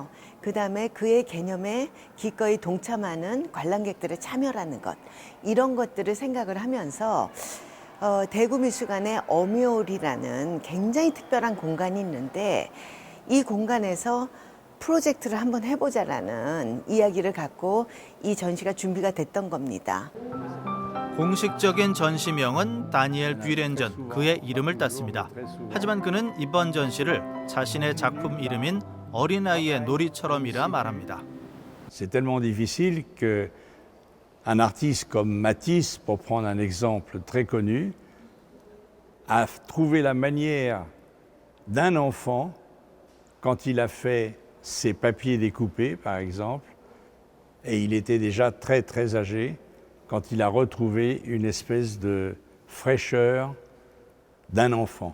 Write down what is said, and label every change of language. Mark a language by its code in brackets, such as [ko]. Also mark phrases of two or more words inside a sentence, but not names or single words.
[ko] 그다음에 그의 개념에 기꺼이 동참하는 관람객들의 참여라는 것, 이런 것들을 생각을 하면서 대구미술관의 어미홀이라는 굉장히 특별한 공간이 있는데 이 공간에서 프로젝트를 한번 해보자라는 이야기를 갖고 이 전시가 준비가 됐던 겁니다. 공식적인 전시명은 다니엘 뷰렌전, 그의 이름을 땄습니다. 하지만 그는 이번 전시를 자신의 작품 이름인 어린아이의 놀이처럼이라 말합니다. [fr] C'est tellement difficile que un artiste comme Matisse, pour prendre un exemple très connu, a trouvé la manière d'un enfant, quand il a fait ses papiers découpés, par exemple, et il était déjà très très âgé, quand il a retrouvé une espèce de fraîcheur d'un enfant.